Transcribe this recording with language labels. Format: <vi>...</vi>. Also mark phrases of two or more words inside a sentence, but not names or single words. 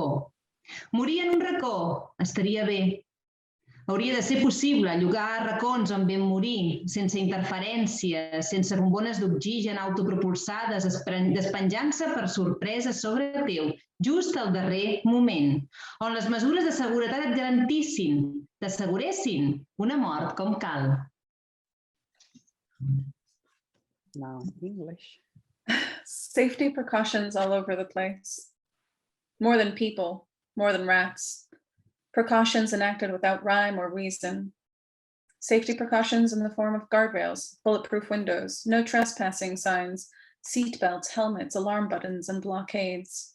<ca>Morir en un racó estaria bé. Hauria de ser possible llogar racons on vam morir, sense interferències, sense bombones d'oxigen autopropulsades despenjant-se per sorpresa sobre teu, just al darrer moment, on les mesures de seguretat et t'asseguressin una mort com cal.</ca> <en>Now English. Safety precautions all over the place. More than people, more than rats. Precautions enacted without rhyme or reason. Safety precautions in the form of guardrails, bulletproof windows, no trespassing signs, seat belts, helmets, alarm buttons, and blockades.</en>